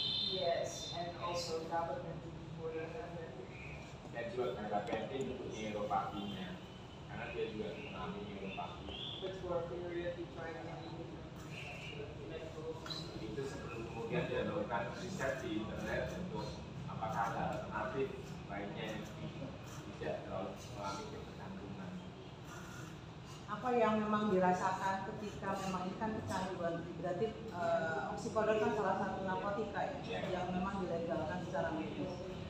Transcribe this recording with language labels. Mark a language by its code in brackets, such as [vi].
[en] Yes, and also gabapentin for the [id] Dan juga gabapentin untuk neuropatinya, karena dia juga mengalami neuropati. [en] but for a period we tried medical. [id] Itu sebelum kemudian dia melakukan riset di internet untuk apakah ada alternatif lainnya yang tidak terlalu mengalami ketergantungan. Apa yang memang dirasakan ketika memang ini kan kecanduan, berarti oxycodone kan salah satu narkotika ya, yang memang dilegalkan secara medis.